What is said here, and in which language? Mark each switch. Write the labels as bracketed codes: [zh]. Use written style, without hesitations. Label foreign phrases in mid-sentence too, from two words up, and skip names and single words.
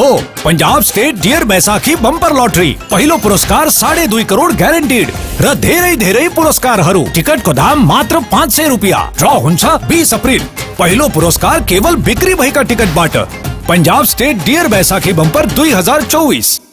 [ne] पंजाब स्टेट डियर बैसाखी बम्पर लॉटरी पहलो पुरस्कार 2.5 करोड़ गारंटीड र धेरै पुरस्कार हरू। टिकट को दाम मात्र 500 रुपया। ड्रॉ हुन्छ 20 अप्रिल। पहलो पुरस्कार केवल बिक्री भएका टिकट बाट। पंजाब स्टेट डियर बैसाखी बम्पर 2024।